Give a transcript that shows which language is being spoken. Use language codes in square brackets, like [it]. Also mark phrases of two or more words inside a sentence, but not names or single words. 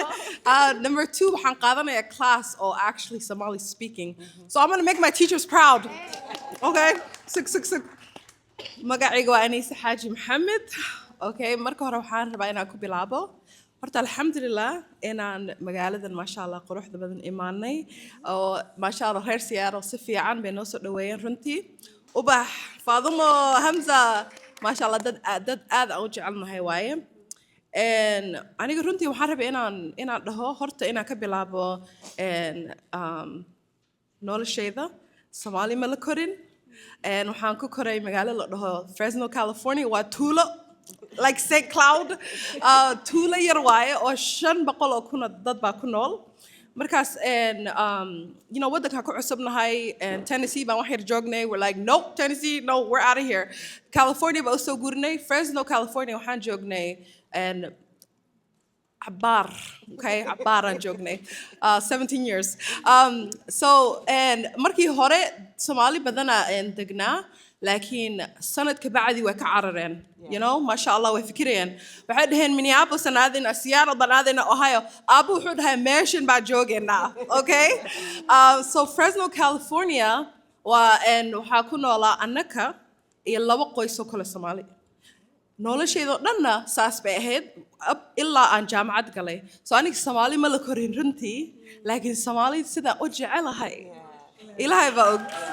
[en] Number 2 [so] waxaan qaadanaya [en] class or actually Somali speaking. So I'm going to make my teachers proud. Okay? Six. [so] Magacayga waa Anisa Haji Mohammed. Okay, marka hore waxaan rabaa inaan ku bilaabo. horta alxamdulilah inaan magaaladan [ar] maasha allah [so] quruxda badan imaanay oo [ar] maasha allah [so] reer Seattle si fiican bay noo soo dhaweeyeen runtii ubax Fadumo, Hamza, mashallah, dad aad aan u jecelnahay waaye. Aniga runtii waxaan rabay inaan dhaho horta inaan ka bilaabo noloshayda Soomaali ma la korin. Waxaan ku koray magaalo la dhaho Fresno, California. Waa tuulo like St. Cloud. Tuulo yar waaye oo 500 oo kun oo dad baa ku nool. Markaas [en] you know [so] waddanka ku cusubnahay Tennessee baan wax yar joognay. [en] We're like nope, Tennessee, no, we're out of here. [so] California baa u soo guurnay. Fresno, California waxaan joognay عبار okay عبار aan joognay 17 years so markii hore Soomaali badana degnaa laakiin sanadka bacdi way ka carareen [en] you know [ar] ma sha Allah [so] way fikirayeen waxay dhaheen Minneapolis anaadina Seattle anaadina Ohio abu wuxuu dhahay meeshan baa joogeena [en] okay so [so] Fresno California waxaa ku noolaa annaka iyo 2 qoys oo kale Soomaali noloshayda dhanna saas bay ahayd ilaa aan jaamacad galay so aniga Soomaali ma la korin runtii laakiin Soomaali sida u jecelahay Ilaahay baa og